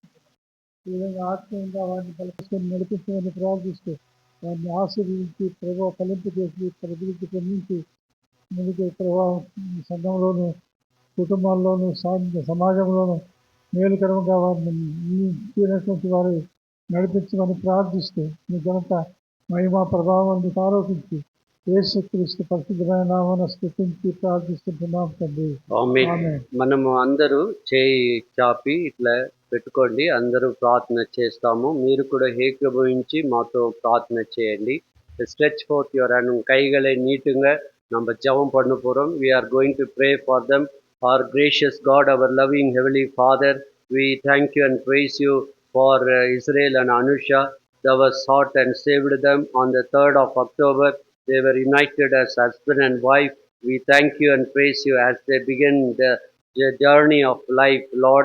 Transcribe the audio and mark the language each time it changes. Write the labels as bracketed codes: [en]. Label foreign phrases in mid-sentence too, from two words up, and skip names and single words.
[te] ఈ విధంగా ఆత్మీయంగా వారిని బలపరుచుకొని నడిపించమని ప్రార్థిస్తూ వారిని ఆశీర్వదించి ప్రభావ ఫలింపు చేసి ప్రతినిధి పొందించి ముందుకు ప్రభావం సంఘంలోను కుటుంబాల్లోనూ సమాజంలోనూ మేలుకరంగా వారిని తీరినటువంటి వారు నడిపించమని ప్రార్థిస్తూ మీ ఘనత మహిమ ప్రభావాన్ని ఆరోపించి యేసుక్రీస్తు పరిశుద్ధమైన నామమున స్తుతించి ప్రార్థిస్తున్నాం తండ్రి. ఆమేన్. మనము అందరూ చేయి చాపి ఇట్లా పెట్టుకోండి. అందరూ ప్రార్థన చేస్తాము. మీరు కూడా ఏకీభవించి మాతో ప్రార్థన చేయండి. [en] stretch forth your hand. [ta] కైகளை நீட்டுங்க. நம்ம ஜெபம் பண்ண போறோம். [en] We are going to pray for them. Our gracious God, our loving Heavenly Father, we thank you and praise you for Israel and Anusha. Thou hast sought and saved them on the 3rd of October. They were united as husband and wife. We thank you and praise you as they begin the journey of life, Lord.